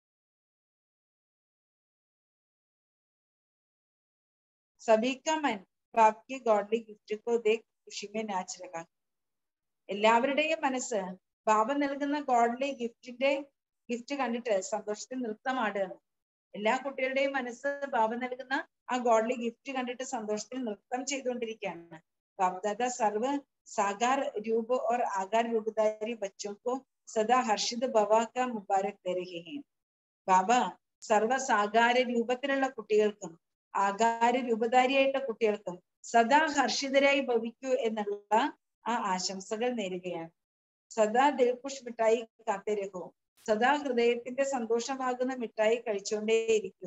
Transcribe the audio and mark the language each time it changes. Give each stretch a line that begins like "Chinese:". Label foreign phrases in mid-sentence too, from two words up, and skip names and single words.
Hindi: सबीक मन प्राप्ति
English: godly gift
Hindi: को देख खुशी में नाच रहा.
Malayalam: എല്ലാവരുടെയും മനസ്സ് ബാബ നൽകുന്ന
English: godly gift
Malayalam: കണ്ടിട്ട് സന്തോഷത്തിൽ നൃത്തമാടുകയാണ്. എല്ലാ കുട്ടികളുടെയും മനസ്സ് ബാബ നൽകുന്ന ആ
English: godly gift
Malayalam: കണ്ടിട്ട് സന്തോഷത്തിൽ നൃത്തം ചെയ്തുകൊണ്ടിരിക്കുകയാണ്.
Hindi: बापदादा सर्व साकार रूप और आकार रूपधारी बच्चों को सदा हर्षित भवा का मुबारक दे रहे हैं.
Malayalam: ബാബ സർവ സാകാര രൂപത്തിലുള്ള കുട്ടികൾക്കും ആകാര രൂപധാരിയായിട്ടുള്ള കുട്ടികൾക്കും സദാ ഹർഷിതരായി ഭവിക്കൂ എന്നുള്ള ആ ആശംസകൾ നേരുകയാണ്.
Hindi: सदा दिलखुश मिठाई खाते रहो.
Malayalam: സദാ ഹൃദയത്തിന്റെ സന്തോഷമാകുന്ന മിഠായി കഴിച്ചുകൊണ്ടേയിരിക്കൂ.